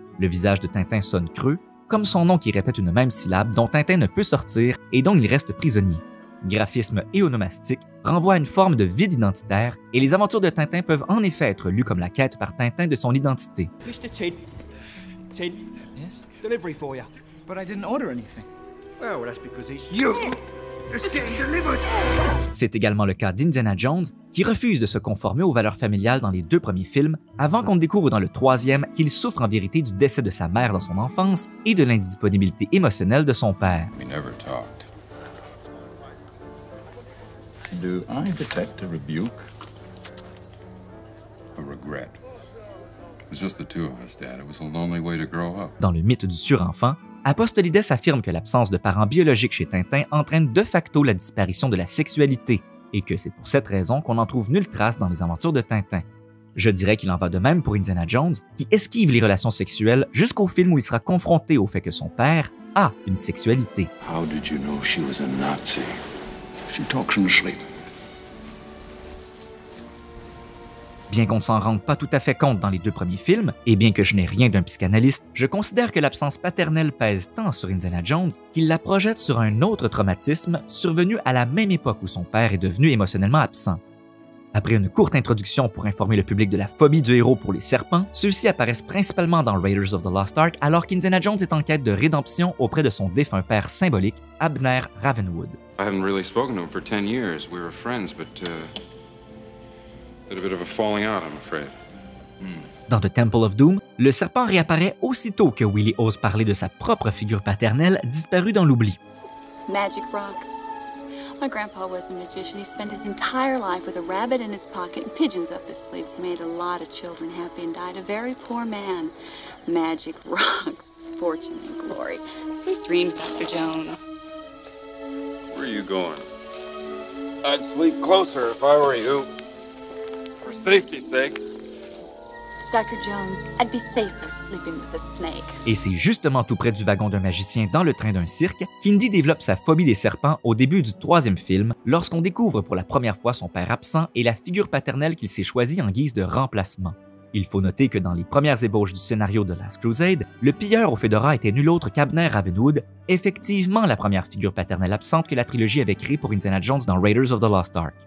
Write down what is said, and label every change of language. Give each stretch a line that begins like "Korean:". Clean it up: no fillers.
French: Le visage de Tintin sonne creux, comme son nom qui répète une même syllabe dont Tintin ne peut sortir et dont il reste prisonnier. Graphisme et onomastique renvoient à une forme de vide identitaire et les aventures de Tintin peuvent en effet être lues comme la quête par Tintin de son identité.
English: Mr. Tin. Tin. Yes? Delivery for you. But I didn't order anything. Well, that's because it's you that's getting delivered.
French: C'est également le cas d'Indiana Jones, qui refuse de se conformer aux valeurs familiales dans les deux premiers films, avant qu'on découvre dans le troisième qu'il souffre en vérité du décès de sa mère dans son enfance et de l'indisponibilité émotionnelle de son père.
English: We never talked. Do I detect a rebuke? A regret. It was just the two of us, Dad. It was a lonely way to grow up.
French: Dans le mythe du surenfant, Apostolides affirme que l'absence de parents biologiques chez Tintin entraîne de facto la disparition de la sexualité, et que c'est pour cette raison qu'on n'en trouve nulle trace dans les aventures de Tintin. Je dirais qu'il en va de même pour Indiana Jones, qui esquive les relations sexuelles jusqu'au film où il sera confronté au fait que son père a une sexualité.
English: How did you know she was a Nazi? She talks in her sleep.
French: Bien qu'on ne s'en rende pas tout à fait compte dans les deux premiers films, et bien que je n'ai rien d'un psychanalyste, je considère que l'absence paternelle pèse tant sur Indiana Jones qu'il la projette sur un autre traumatisme survenu à la même époque où son père est devenu émotionnellement absent. Après une courte introduction pour informer le public de la phobie du héros pour les serpents, ceux-ci apparaissent principalement dans Raiders of the Lost Ark alors qu'Indiana Jones est en quête de rédemption auprès de son défunt père symbolique, Abner Ravenwood.
English: I haven't really spoken to him for 10 years. We were friends, but did a bit of a falling out, I'm afraid.
French: Dans The Temple of Doom, le serpent réapparaît aussitôt que Willie ose parler de sa propre figure paternelle disparue dans l'oubli.
English: Magic rocks. My grandpa was a magician. He spent his entire life with a rabbit in his pocket and pigeons up his sleeves. He made a lot of children happy and died a very poor man. Magic rocks, fortune and glory. Sweet dreams, Dr. Jones. Where are you going? I'd sleep closer if I were you. For safety's sake. Dr. Jones, I'd be safer sleeping with a snake.
French: Et c'est justement tout près du wagon d'un magicien dans le train d'un cirque qu'Indy développe sa phobie des serpents au début du troisième film, lorsqu'on découvre pour la première fois son père absent et la figure paternelle qu'il s'est choisie en guise de remplacement. Il faut noter que dans les premières ébauches du scénario de Last Crusade, le pilleur au fedora était nul autre qu'Abner Ravenwood, effectivement la première figure paternelle absente que la trilogie avait créée pour Indiana Jones dans Raiders of the Lost Ark.